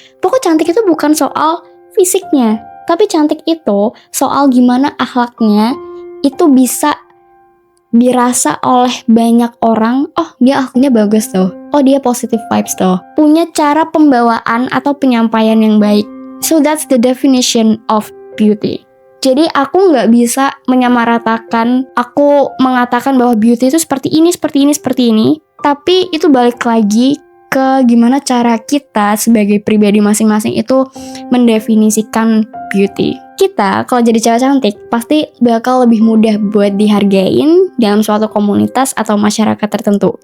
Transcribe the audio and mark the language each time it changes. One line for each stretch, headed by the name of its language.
Indonesian: Pokoknya cantik itu bukan soal fisiknya, tapi cantik itu soal gimana akhlaknya itu bisa dirasa oleh banyak orang. Oh, dia akhlaknya bagus tuh, oh dia positive vibes tuh, punya cara pembawaan atau penyampaian yang baik.
English: So that's the definition of beauty.
Indonesian: Jadi aku gak bisa menyamaratakan, aku mengatakan bahwa beauty itu seperti ini, tapi itu balik lagi ke gimana cara kita sebagai pribadi masing-masing itu mendefinisikan beauty. Kita kalau jadi cewek cantik pasti bakal lebih mudah buat dihargain dalam suatu komunitas atau masyarakat tertentu.